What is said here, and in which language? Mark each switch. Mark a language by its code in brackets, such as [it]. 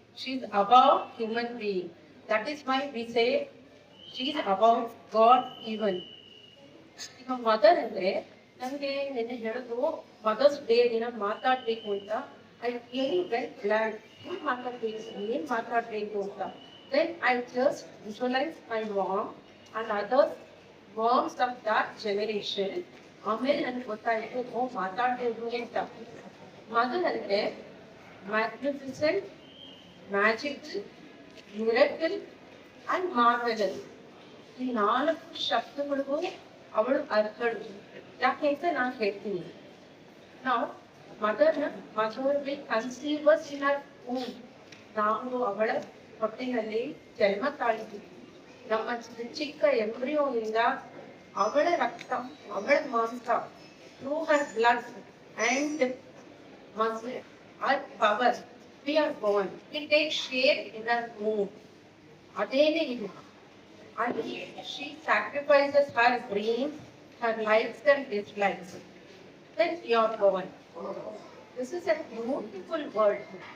[en] She is above human being. That is why we say she is above God even. [kn] ಈಗ mother ಅಂದ್ರೆ ನನಗೆ ನಿನ್ನೆ ಹೇಳಿದ್ರು mother's day ದಿನ ಮಾತಾಡ್ಬೇಕು ಅಂತ. [en] I really well plan [kn] ಏನ್ ಮಾತಾಡ್ಬೇಕು ಅಂತ. [en] Then I just visualise my mom and other moms of that generation. [kn] ಆಮೇಲೆ ನನಗೆ ಗೊತ್ತಾಯ್ತು ಮಾತಾಡ್ಬೇಕು ಅಂತ. ಮದರ್ ಅಂದ್ರೆ [en] Magnificent, magic, miracle and marvellous. [kn] ಈ 4 ಶಬ್ದಗಳಿಗೂ ಅವಳು ಅರ್ಥಳು. ಯಾಕೆ ಅಂತ ನಾನು ಹೇಳ್ತೀನಿ. ನಾವು [en] Mother will conceive us in our womb. [kn] ನಾವು ಅವಳ ಹೊಟ್ಟೆಯಲ್ಲಿ ಜನ್ಮ ತಾಳಿದ್ದೀವಿ. ನಮ್ಮ ಚಿಕ್ಕ ಎಂಬ್ರಿಯೋನಿಂದ ಅವಳ ರಕ್ತ, ಅವಳ ಮಾಂಸ, [en] Through her blood and muscle or power we are born. We take share in our womb. [kn] ಅದೇನೇ ಇದು. [en] And she sacrifices her dreams, her likes and dislikes. Then you are born. This is a beautiful world.